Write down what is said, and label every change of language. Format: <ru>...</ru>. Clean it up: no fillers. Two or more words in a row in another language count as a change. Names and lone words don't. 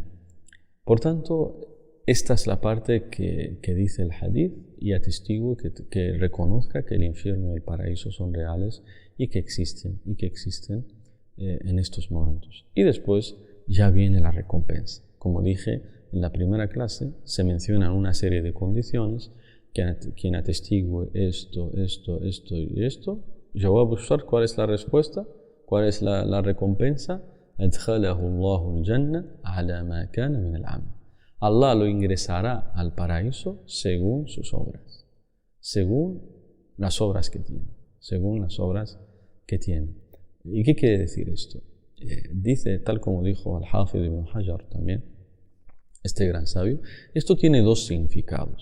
<es>Por tanto, esta es la parte que dice el hadith y atestigo que reconozca que el infierno y el paraíso son reales y que existen en estos momentos. Y después ya viene la recompensa. Como dije en la primera clase, se mencionan una serie de condiciones que quien atestigue esto y esto. Yo voy a buscar cuál es la respuesta, cuál es la recompensa.</es> <ar>أدخله الله الجنة على ما كان من العمل.</ar> <es>Allah lo ingresará al paraíso según sus obras, según las obras que tiene. ¿Y qué quiere decir esto? Dice, tal como dijo Al-Hafidh ibn Hajar también, este gran sabio, esto tiene dos significados.</es>